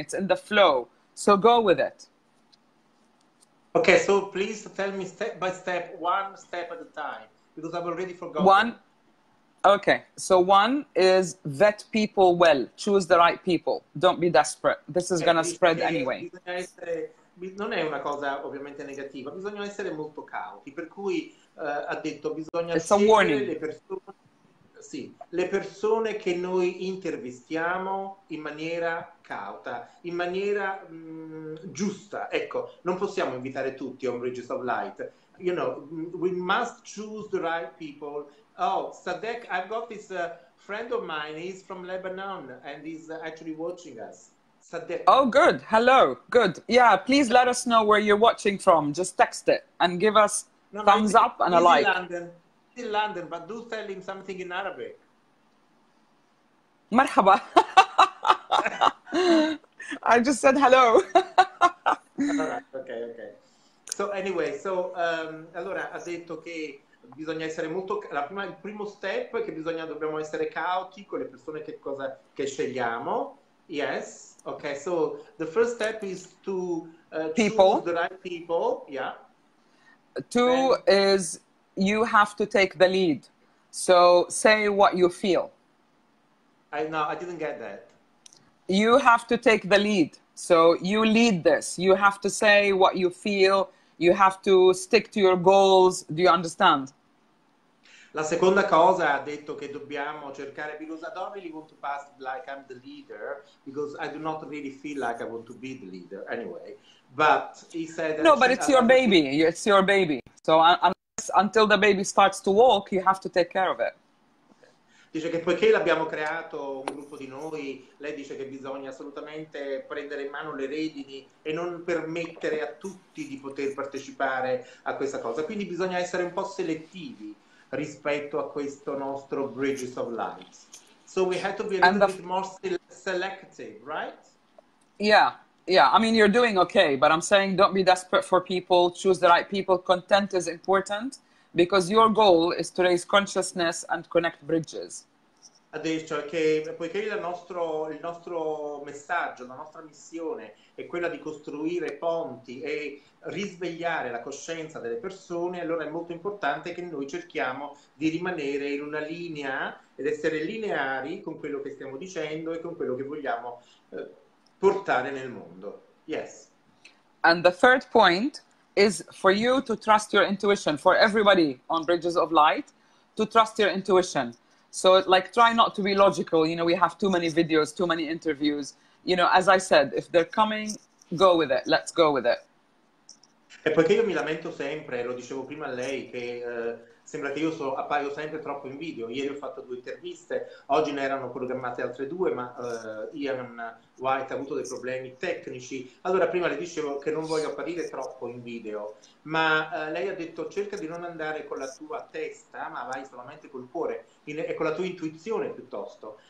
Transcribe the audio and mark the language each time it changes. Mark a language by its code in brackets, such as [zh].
[en] It's in the flow. So go with it. Okay, so please tell me step by step, one step at a time, because I've already forgotten. One, okay. So one is vet people well. Choose the right people. Don't be desperate. This is going to spread anyway. [it] Non è una cosa ovviamente negativa, bisogna essere molto cauti, per cui ha detto bisogna scegliere le persone. sì, le persone che noi intervistiamo in maniera cauta, in maniera giusta. Ecco, non possiamo invitare tutti a un Bridges of Light. [en] You know, we must choose the right people. Oh, Sadek, I've got this friend of mine. He's from Lebanon and he's actually watching us. Sadek. Oh, good. Hello. Good. Yeah, please let us know where you're watching from. Just text it and give us No, thumbs up and a he's like. in London. He's in London, but do tell him something in Arabic. [ar] Marhaba. [en] I just said hello. All right, ok. So anyway, [it] allora ha detto che bisogna essere molto, il primo step è che dobbiamo essere cauti con le persone che scegliamo. [en] Yes, okay, so the first step is to choose the right people, yeah. Two is you have to take the lead. So say what you feel. I didn't get that. You have to take the lead. So you lead this. You have to say what you feel. You have to stick to your goals. Do you understand? [it] La seconda cosa ha detto che dobbiamo cercare, [en] because I don't really want to pass like I'm the leader, because I do not really feel like I want to be the leader anyway. But he said that no, but it's your baby. It's your baby. So until the baby starts to walk, you have to take care of it. [it] Dice che poiché l'abbiamo creato un gruppo di noi, lei dice che bisogna assolutamente prendere in mano le redini e non permettere a tutti di poter partecipare a questa cosa. Quindi bisogna essere un po' selettivi rispetto a questo nostro Bridges of Light. [en] So we have to be a little bit more selective, right? Yeah. I mean, you're doing okay, but I'm saying don't be desperate for people. Choose the right people. Content is important. Because your goal is to raise consciousness and connect bridges. [it] Adesso che poiché il nostro messaggio, la nostra missione è quella di costruire ponti e risvegliare la coscienza delle persone, allora è molto importante che noi cerchiamo di rimanere in una linea ed essere lineari con quello che stiamo dicendo e con quello che vogliamo portare nel mondo. [en] Yes. And the third point is for you to trust your intuition, for everybody on Bridges of Light, to trust your intuition. So like, try not to be logical. You know, we have too many videos, too many interviews. You know, as I said, if they're coming, go with it. Let's go with it. [it] E poiché io mi lamento sempre, lo dicevo prima a lei, che sembra che io appaio sempre troppo in video. Ieri ho fatto 2 interviste, oggi ne erano programmate altre 2, ma Ian White ha avuto dei problemi tecnici. Allora prima le dicevo che non voglio apparire troppo in video, ma lei ha detto cerca di non andare con la tua testa, ma vai solamente col cuore e con la tua intuizione piuttosto.